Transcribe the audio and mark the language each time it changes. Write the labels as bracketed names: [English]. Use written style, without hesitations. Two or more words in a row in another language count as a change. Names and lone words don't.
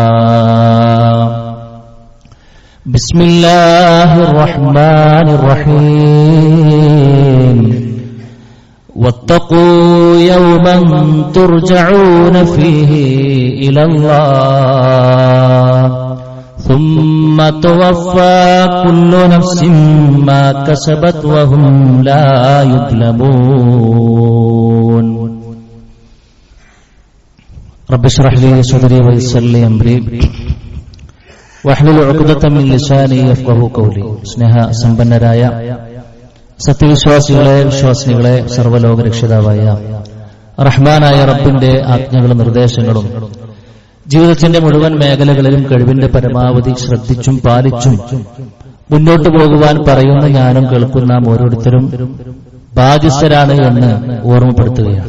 [Arabic] بسم الله الرحمن الرحيم واتقوا يوما ترجعون فيه إلى الله ثم توفى كل نفس ما كسبت وهم لا يظلمون رب اشرح لي صدري ويسر لي أمري واحلل عقدة من لساني يفقهوا قولي [Malayalam] സ്നേഹ സമ്പന്നരായ സത്യവിശ്വാസികളെ വിശ്വാസിനികളെ സർവ്വലോക രക്ഷിതാവായ റഹ്മാനായ റബ്ബിന്റെ ആജ്ഞകളും നിർദ്ദേശങ്ങളും ജീവിതത്തിന്റെ മുഴുവൻ മേഖലകളിലും കഴിവിന്റെ പരമാവധി ശ്രദ്ധിച്ചും പാലിച്ചും മുന്നോട്ടു പോകുവാൻ പറയുന്ന ഞാനും കേൾക്കുന്ന ഓരോരുത്തരും ബാധ്യസ്ഥരാണ് എന്ന് ഓർമ്മപ്പെടുത്തുകയാണ്.